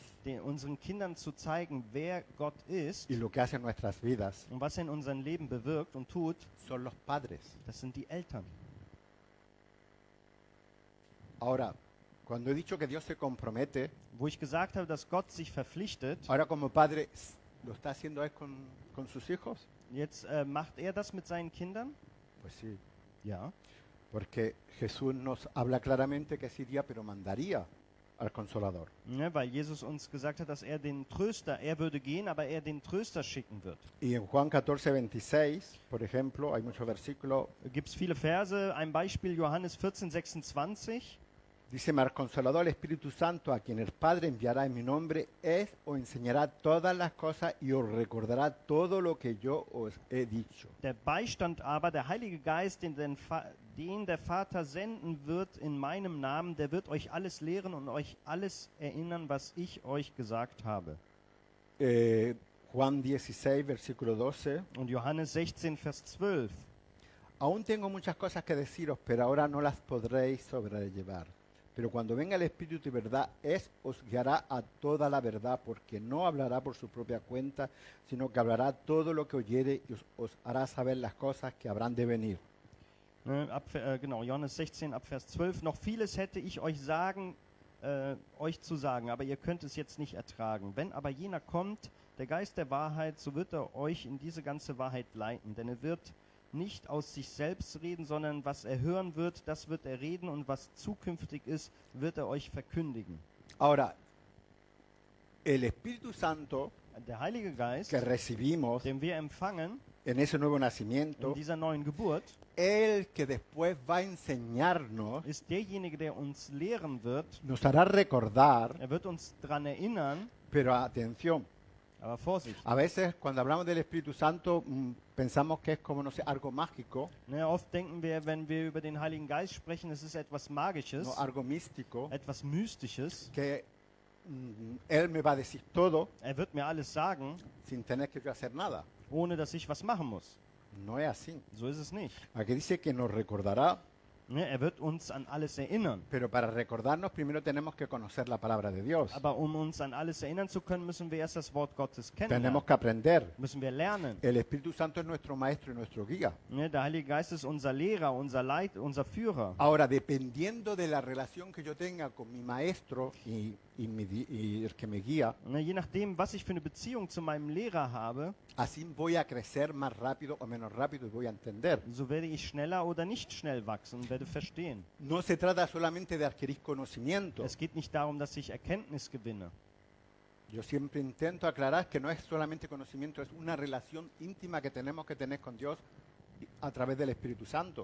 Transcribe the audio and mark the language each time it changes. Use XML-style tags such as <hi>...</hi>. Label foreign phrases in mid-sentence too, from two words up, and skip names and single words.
<de>unseren Kindern zu zeigen, wer Gott ist</de> <es>y lo que hace en nuestras vidas,</es> <de>und was er in unserem Leben bewirkt und tut,</de> <es>son los padres.</es> <de>das sind die Eltern.</de> <es>Ahora, cuando he dicho que Dios se compromete,</es> <de>Wo ich gesagt habe, dass Gott sich verpflichtet,</de> <es>ahora como padre, ¿lo está haciendo él con sus hijos?</es> <de>jetzt macht er das mit seinen Kindern?</de> <es>Pues sí,</es> <de>Ja.</de> <es>porque Jesús nos habla claramente que sí iría, pero mandaría al Consolador.</es> <de>Ne, weil Jesus uns gesagt hat, dass er den Tröster, er würde gehen, aber er den Tröster schicken wird.</de> <es>Y en Juan 14, 26, por ejemplo, hay muchos versículos,</es> <de>Gibt es viele Verse, ein Beispiel Johannes 14, 26.</de> <es>dice: "Mas el Consolador, el Espíritu Santo, a quien el Padre enviará en mi nombre, os enseñará todas las cosas y os recordará todo lo que yo os he dicho."</es> <de>Der Beistand aber, der Heilige Geist, den der Vater senden wird in meinem Namen, der wird euch alles lehren und euch alles erinnern, was ich euch gesagt habe.</de> <es>Juan 16, versículo 12.</es> <de>Und Johannes 16, Vers 12.</de> <es>Aún tengo muchas cosas que deciros, pero ahora no las podréis sobrellevar. Pero cuando venga el Espíritu de verdad, os guiará a toda la verdad, porque no hablará por su propia cuenta, sino que hablará todo lo que oyere y os hará saber las cosas que habrán de venir.</es> <de>Genau, Johannes 16, ab Vers 12. Noch vieles hätte ich euch euch zu sagen, aber ihr könnt es jetzt nicht ertragen. Wenn aber jener kommt, der Geist der Wahrheit, so wird er euch in diese ganze Wahrheit leiten. Denn er wird nicht aus sich selbst reden, sondern was er hören wird, das wird er reden, und was zukünftig ist, wird er euch verkündigen.</de> <es>Ahora, el Espíritu Santo</es> <de>Der Heilige Geist,</de> <es>que recibimos</es> <de>den wir empfangen</de> <es>en ese nuevo nacimiento,</es> <de>in dieser neuen Geburt,</de> <es>el que después va a enseñarnos,</es> <de>ist derjenige, der uns lehren wird.</de> <es>nos hará recordar,</es> <de>Er wird uns daran erinnern,</de> <es>pero atención,</es> <de>aber Vorsicht.</de> <es>a veces cuando hablamos del Espíritu Santo pensamos que es como, no sé, algo mágico,</es> <de>Ne, oft denken wir, wenn wir über den Heiligen Geist sprechen, es ist etwas Magisches,</de> <es>no algo místico,</es> <de>etwas Mystisches.</de> <es>que Él me va a decir todo</es> <de>Er wird mir alles sagen,</de> <es>sin tener que yo hacer nada.</es> <de>ohne dass ich was machen muss.</de> <es>No es así.</es> <de>So ist es nicht.</de> <es>Aquí dice que nos recordará,</es> <de>Ne, er wird uns an alles erinnern.</de> <es>pero para recordarnos primero tenemos que conocer la palabra de Dios.</es> <de>Aber um uns an alles erinnern zu können, müssen wir erst das Wort Gottes kennenlernen.</de> <es>Tenemos que aprender.</es> <de>Müssen wir lernen.</de> <es>El Espíritu Santo es nuestro maestro y nuestro guía.</es> <de>Ne, der Heilige Geist ist unser Lehrer, unser unser Führer.</de> <es>Ahora, dependiendo de la relación que yo tenga con mi maestro y el que me guía,</es> <de>Ne, je nachdem, was ich für eine Beziehung zu meinem Lehrer habe,</de> <es>así voy a crecer más rápido o menos rápido y voy a entender.</es> <de>so werde ich schneller oder nicht schnell wachsen und werde verstehen.</de> <es>No se trata solamente de adquirir conocimiento.</es> <de>Es geht nicht darum, dass ich Erkenntnis gewinne.</de> <es>Yo siempre intento aclarar que no es solamente conocimiento, es una relación íntima que tenemos que tener con Dios a través del Espíritu Santo.</es>